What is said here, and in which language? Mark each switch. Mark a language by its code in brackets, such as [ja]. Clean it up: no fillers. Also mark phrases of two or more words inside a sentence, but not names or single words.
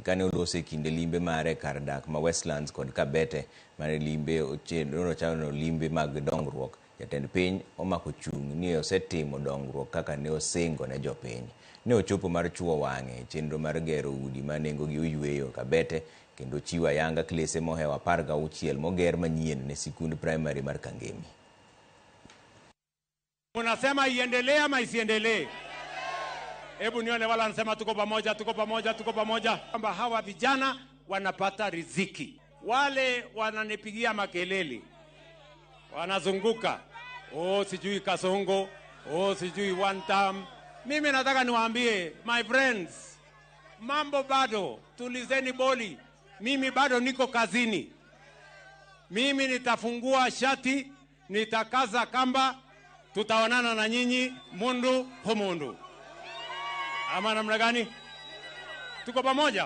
[luo] Kane olose kinde limbe mare kar dak ma Westlands kod Kabete mane limbe ochano limbe mag dongruok, jatend piny omako chung' ni osetimo dongruok kaka ne osingo ne jopiny. Ne ochopo mar chuo wang'e chenro mar gero udi ma nengogi oyweyo Kabete kendo chiwo ayanga klese mohewo 16 moger manyien ne sikund primary mar Kangemi. [sw] Unasema iendelee ama isiendelee? Hebu nione wala anasema tuko pamoja, tuko pamoja, tuko pamoja. Kwamba hawa vijana wanapata riziki. Wale wananipigia makelele, wanazunguka, sijui Kasongo, sijui [en] one term. [sw] Mimi nataka niwaambie, [en] my friends, [sw] mambo bado, tulizeni boli. Mimi bado niko kazini. Mimi nitafungua shati, nitakaza kamba, tutaonana na nyinyi mundu kwa mundu. Ama namna gani? Tuko pamoja?